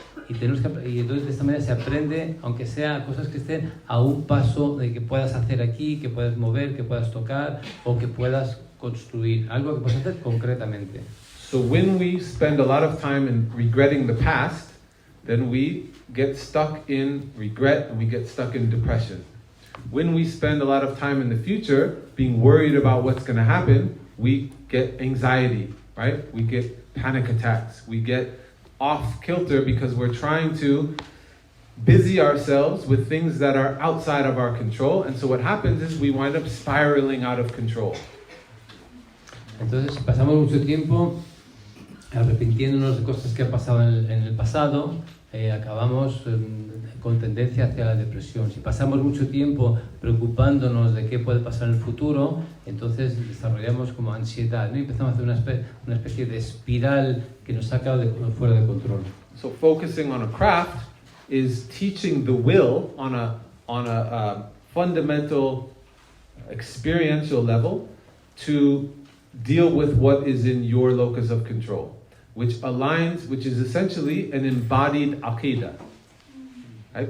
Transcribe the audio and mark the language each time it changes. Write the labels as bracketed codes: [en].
[es] Y entonces de esta manera se aprende, aunque sea cosas que estén a un paso de que puedas hacer aquí, que puedas mover, que puedas tocar o que puedas construir, algo que puedas hacer concretamente. [en] So when we spend a lot of time in regretting the past, then we get stuck in regret and we get stuck in depression. When we spend a lot of time in the future being worried about what's going to happen, we get anxiety, right? We get panic attacks. We get off kilter because we're trying to busy ourselves with things that are outside of our control. And so what happens is we wind up spiraling out of control. [es] Entonces pasamos mucho tiempo arrepintiéndonos de cosas que han pasado en el pasado, acabamos con tendencia hacia la depresión. Si pasamos mucho tiempo preocupándonos de qué puede pasar en el futuro, entonces desarrollamos como ansiedad, ¿no? Y empezamos a hacer una especie de espiral que nos saca fuera de control. [en] So focusing on a craft is teaching the will on a fundamental experiential level to deal with what is in your locus of control, which is essentially an embodied aqida, right?